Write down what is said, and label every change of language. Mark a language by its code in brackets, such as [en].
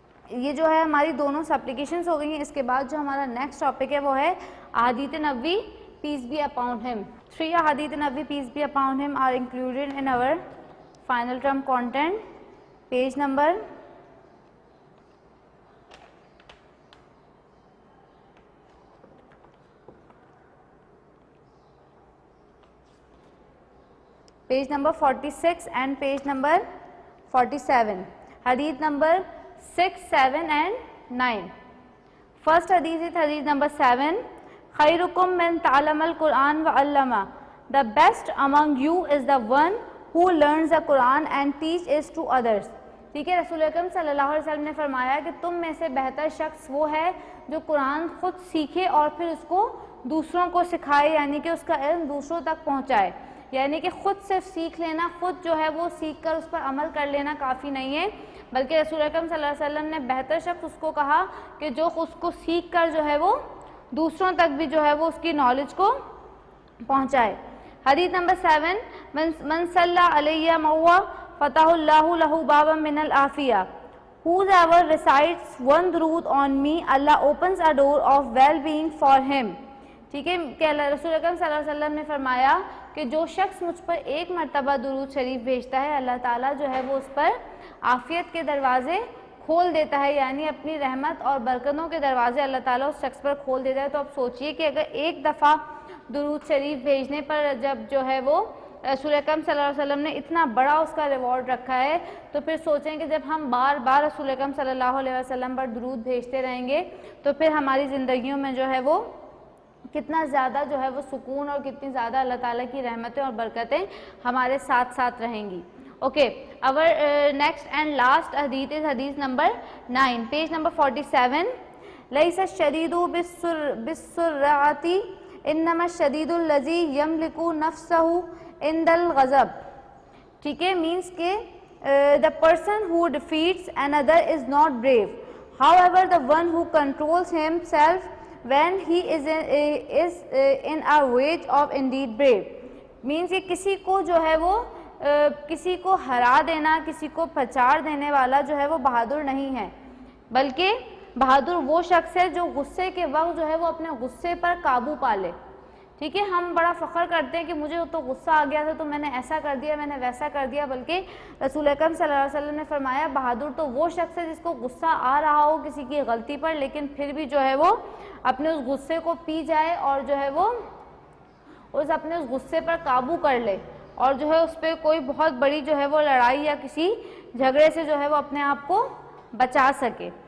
[ur] یہ جو ہے ہماری دونوں سپلیکیشنز ہو گئی ہیں۔ اس کے بعد جو ہمارا نیکسٹ ٹاپک ہے وہ ہے احادیث نبوی [en] Peace be upon him. [ur] 3 احادیث نبوی پیس be upon him [en] Are included in our final term content, page number 46 and page number 47. Hadith number 6, 7 and 9. First hadith is hadith number 7. [ar] خَيْرُكُمْ مَنْ تَعْلَمَ الْقُرْآنَ وَعَلَّمَهُ. [en] The best among you is the one who learns the Quran and teach it to others. [ur] ٹھیک ہے، رسول اکرم صلی اللہ علیہ وسلم نے فرمایا کہ تم میں سے بہتر شخص وہ ہے جو قرآن خود سیکھے اور پھر اس کو دوسروں کو سکھائے، یعنی کہ اس کا علم دوسروں تک پہنچائے۔ یعنی کہ خود صرف سیکھ لینا، خود جو ہے وہ سیکھ کر اس پر عمل کر لینا کافی نہیں ہے، بلکہ رسول اکرم صلی اللہ علیہ وسلم نے بہتر شخص اس کو کہا کہ جو اس کو سیکھ کر جو ہے وہ دوسروں تک بھی جو ہے وہ اس کی نالج کو پہنچائے۔ حدیث نمبر 7، [ar] من صلی علیہ موہ فتح اللہ لہ بابا من العافیہ. [en] Whoever recites one درود on me, Allah opens a door of well-being for him. [ur] ٹھیک ہے، کہ رسول اکرم صلی اللہ علیہ وسلم نے فرمایا کہ جو شخص مجھ پر ایک مرتبہ درود شریف بھیجتا ہے، اللہ تعالیٰ جو ہے وہ اس پر عافیت کے دروازے کھول دیتا ہے، یعنی اپنی رحمت اور برکتوں کے دروازے اللہ تعالیٰ اس شخص پر کھول دیتا ہے. تو اب سوچئے کہ اگر ایک دفعہ درود شریف بھیجنے پر جب جو ہے وہ رسول اکرم صلی اللہ علیہ وسلم نے اتنا بڑا اس کا ریوارڈ رکھا ہے، تو پھر سوچیں کہ جب ہم بار بار رسول اکرم صلی اللہ علیہ وسلم پر درود بھیجتے رہیں گے تو پھر ہماری زندگیوں میں جو ہے وہ کتنا زیادہ جو ہے وہ سکون اور کتنی زیادہ اللہ تعالیٰ کی رحمتیں اور برکتیں ہمارے ساتھ ساتھ رہیں گی. [en] Okay, our next and last hadith is hadith number 9, page number 47. [ar] لَيْسَ الشَّدِيدُ بِالسُّرْعَةِ إِنَّمَا الشَّدِيدُ الَّذِي يَمْلِكُ نَفْسَهُ عِنْدَ الْغَضَبِ. [ur] ٹھیک ہے، [en] means کہ the person who defeats another is not brave. However, the one who controls himself when he is in a rage of indeed brave. [ur] means کہ کسی کو جو ہے وہ کسی کو ہرا دینا، کسی کو پھچار دینے والا جو ہے وہ بہادر نہیں ہے، بلکہ بہادر وہ شخص ہے جو غصے کے وقت جو ہے وہ اپنے غصے پر قابو پا لے. ٹھیک ہے، ہم بڑا فخر کرتے ہیں کہ مجھے تو غصہ آ گیا تھا تو میں نے ایسا کر دیا، میں نے ویسا کر دیا، بلکہ رسول اکرم صلی اللہ علیہ وسلم نے فرمایا بہادر تو وہ شخص ہے جس کو غصہ آ رہا ہو کسی کی غلطی پر، لیکن پھر بھی جو ہے وہ اپنے اس غصے کو پی جائے اور جو ہے وہ اپنے اس غصے پر قابو کر لے اور جو ہے اس پہ کوئی بہت بڑی جو ہے وہ لڑائی یا کسی جھگڑے سے جو ہے وہ اپنے آپ کو بچا سکے.